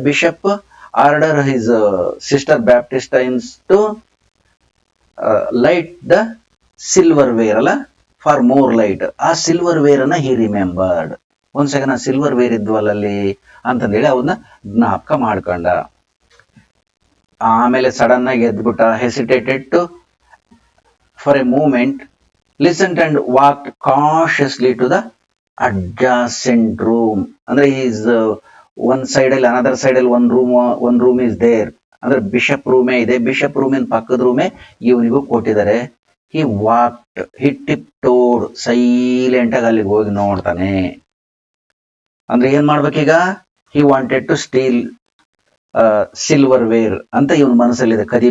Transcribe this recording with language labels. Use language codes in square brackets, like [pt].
[en] Bishop order his sister Baptistines to light the silverware ಅಲ್ಲ, for more light. [kn] ಆ silver wear ಅನ್ನ [en] He remembered. [kn] ಒಂದ್ second, silver wear ಇದ್ವಲ್ಲಲ್ಲಿ ಅಂತಂದೇಳಿ ಅವನ್ನ ಜ್ಞಾಪಕ ಮಾಡ್ಕೊಂಡ. ಆಮೇಲೆ ಸಡನ್ ಆಗಿ ಎದ್ಬಿಟ್ಟ. [en] Hesitated to for a moment, listened and walked cautiously to the adjacent room. ಅಂದ್ರೆ is one side ಅಲ್ಲಿ, another side ಅಲ್ಲಿ one room is there. [kn] ಅಂದ್ರೆ ಬಿಷಪ್ ರೂಮೇ ಇದೆ. ಬಿಷಪ್ ರೂಮಿನ ಪಕ್ಕದ ರೂಮೇ ಇವನಿಗೂ ಕೊಟ್ಟಿದ್ದಾರೆ. [en] he walked, he tiptoed, [kn] ಸೈಲೆಂಟ್ ಆಗಿ ಅಲ್ಲಿಗೆ ಹೋಗಿ ನೋಡ್ತಾನೆ. ಅಂದ್ರೆ ಏನ್ ಮಾಡ್ಬೇಕೀಗ? [en] he wanted to steal silverware [kn] ಅಂತ ಇವನ್ ಮನಸ್ಸಲ್ಲಿದೆ.